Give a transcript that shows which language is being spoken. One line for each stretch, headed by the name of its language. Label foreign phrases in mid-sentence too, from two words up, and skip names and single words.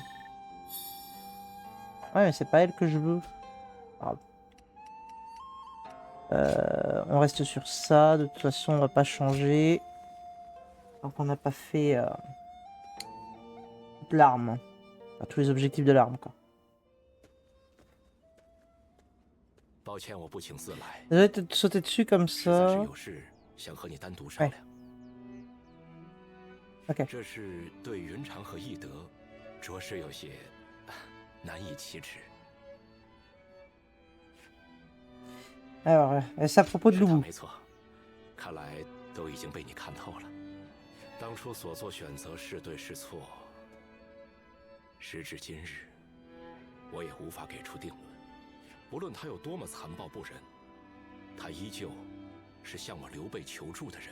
French: Ouais, mais c'est pas elle que je veux. Grave. On reste sur ça. De toute façon, on va pas changer. Donc, on n'a pas fait l'arme. Enfin, tous les objectifs de l'arme, quoi.
Chinese: 抱歉，我不请自来，
French: Désolé de te sauter dessus comme
Chinese: 实在是
French: ça.
Chinese: 有事想和你单独商量。
French: OK.
Chinese: 这事对云长和翼德，着实有些难以启齿。
French: Alors, c'est à propos de
Chinese: 是他
French: Loubou.
Chinese: 没错，看来都已经被你看透了。当初所做选择是对是错，时至今日，我也无法给出定论。不论他有多么残暴不仁，他依旧是向我刘备求助的人。